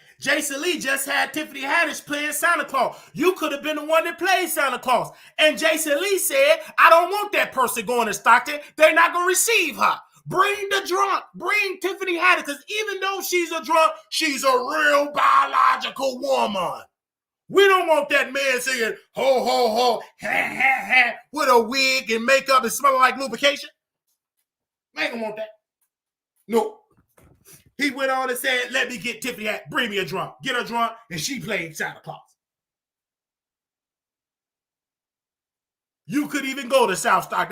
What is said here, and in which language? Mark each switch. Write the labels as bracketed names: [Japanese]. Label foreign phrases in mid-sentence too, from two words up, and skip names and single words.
[English] Jason Lee just had Tiffany Haddish playing Santa Claus. You could have been the one that played Santa Claus. And Jason Lee said, I don't want that person going to Stockton. They're not going to receive her. Bring the drunk. Bring Tiffany Haddish. Because even though she's a drunk, she's a real biological woman. We don't want that man saying, ho, ho, ho, ha, ha, ha, with a wig and makeup and smelling like lubrication. I ain't gonna want that. No. He went on and said, let me get Tiffany Haddish, bring me a drunk. Get her drunk, and she played Santa Claus. You could even go to South Stock.